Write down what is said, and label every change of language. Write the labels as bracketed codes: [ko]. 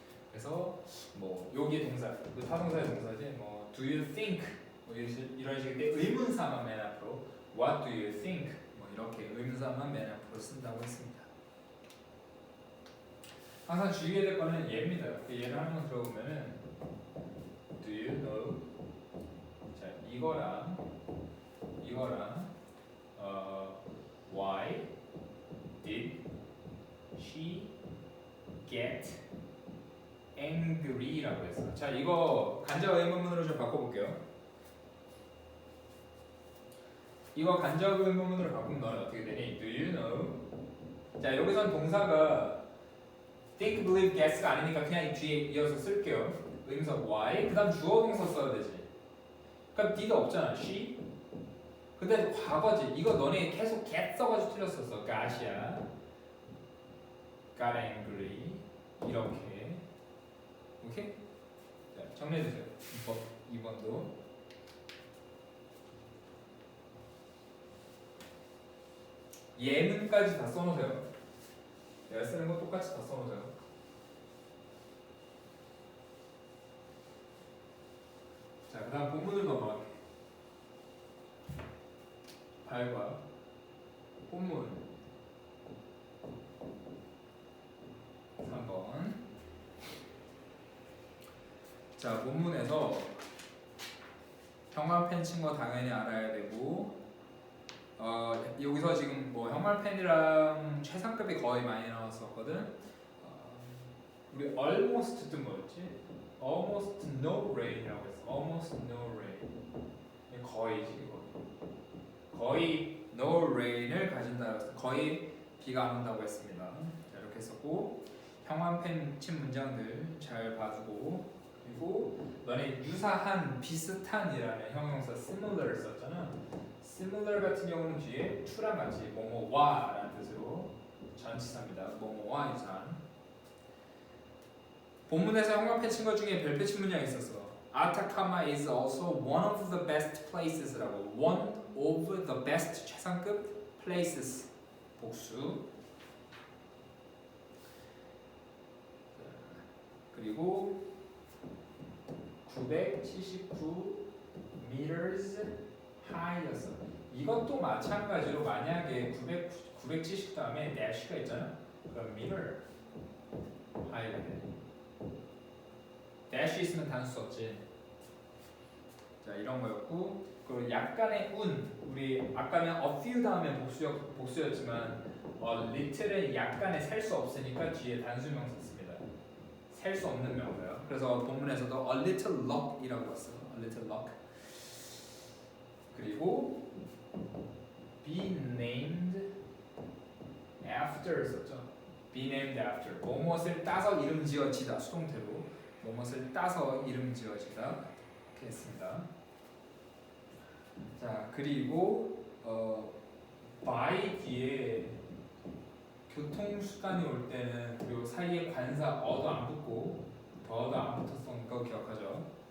[ko] 그래서 뭐 여기 동사, 그 타동사의 동사지. 뭐 [en] do you think [ko] 뭐 이런 식인데 의문사만 맨 앞으로 [en] what do you think [ko] 뭐 이렇게 의문사만 맨 앞으로 쓴다고 했습니다. 항상 주의해야 될 거는 얘입니다. 얘를 한번 들어보면은 [en] do you know [ko] 자 이거랑 [en] why did she get angry [ko] 라고 했어. 자 이거 간접 의문문으로 좀 바꿔볼게요. 이거 간접 의문문으로 바꾸면 너는 어떻게 되니? [en] Do you know? [ko] 자 여기선 동사가 think, believe, guess가 아니니까 그냥 뒤에 이어서 쓸게요. 의문사 why 그 다음 주어 동사 써야 되지. 그럼 did 없잖아. she 근데 과거지. 이거 너네 계속 get 써가지고 틀렸었어. [en] got이야. got angry [ko] 이렇게. 오케이? 자, 정리해주세요. 2번도 예문까지 다 써놓으세요. 내가 쓰는 거 똑같이 다 써놓으세요. 자, 그 다음 본문을 넘어갈게요. 발과 본문 3번. 자, 본문에서 형광펜 친 거 당연히 알아야 되고 여기서 지금 뭐 형광펜이랑 최상급이 거의 많이 나왔었거든. 우리 almost 뜬 뭐였지? [en] almost no rain이라고 [ko] 했어. [en] almost no rain. [ko] 거의지 거의 no rain을 가진다. 거의 비가 안 온다고 했습니다. 자, 이렇게 했었고 형광펜 친 문장들 잘 봐주고 그리고 너네 유사한 비슷한이라는 형용사 similar 썼잖아. similar 같은 경우는 뒤에 to랑 같이 뭐뭐와라는 뜻으로 전치사입니다. 뭐뭐와 유사한. 본문에서 형광펜 친 것 중에 별표 친 문장이 있었어. [en] Atacama is also one of the best places라고. one of the best [ko] 최상급 [en] places [ko] 복수. 그리고 979 [en] meters high [ko] 였어. 이것도 마찬가지로 만약에 970 다음에 dash가 있잖아. 그럼 [en] meter high [ko] 가 돼. dash 있으면 단수 썼지. 자 이런 거였고 그리고 약간의 운 우리 아까는 a few 다음에 복수였지만 little은 약간의 셀 수 없으니까 뒤에 단수명사 씁니다. 셀 수 없는 명사요. 그래서 본문에서도 [en] a little luck [ko] 이라고 봤어요. [en] a little luck. [ko] 그리고 [en] be named after [ko] 썼죠. [en] be named after [ko] 무엇을 따서 이름 지어지다 수동태로 무엇을 따서 이름 지어지다 이렇게 했습니다. 자 그리고 by 뒤에 교통수단이 올 때는 그리고 사이에 관사 어도 안 붙고 더도 안 붙었던 거 기억하죠?